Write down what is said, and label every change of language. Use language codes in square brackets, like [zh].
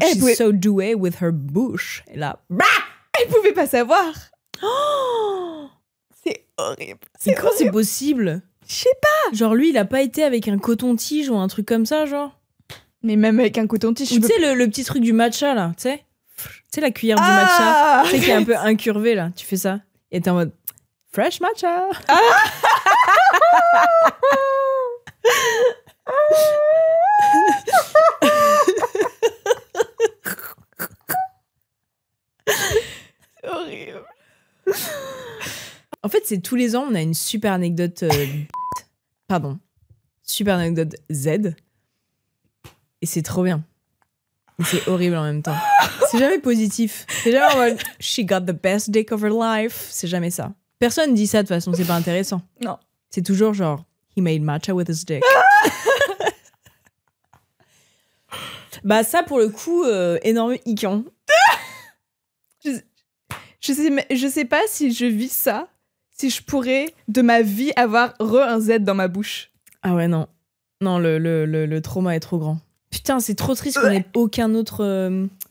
[en] she's so [fr] douée [en] with her [fr] bouche. Et là, elle pouvait pas savoir. Oh, c'est horrible. C'est comment c'est possible? Je sais pas. Genre, lui, il a pas été avec un coton-tige ou un truc comme ça, genre? Mais même avec un coton-tige, tu sais, le petit truc du matcha, là, tu sais? Tu sais, la cuillère du matcha, tu sais, qui est un peu incurvée, là. Tu fais ça. Et t'es en mode, [en] fresh matcha. [fr] C'est horrible. En fait, c'est tous les ans, on a une super anecdote. Pardon. Super anecdote Z. Et c'est trop bien. Et c'est horrible en même temps. C'est jamais positif. C'est jamais en mode [en] she got the best dick of her life. [fr] C'est jamais ça. Personne dit ça de toute façon, c'est pas intéressant. Non. C'est toujours genre [en] he made matcha with his dick. [fr] Bah, ça pour le coup, énorme icon. Je sais pas si je vis ça, si je pourrais de ma vie avoir un Z dans ma bouche. Ah ouais, non. Non, le trauma est trop grand. Putain, c'est trop triste qu'on ait aucun autre...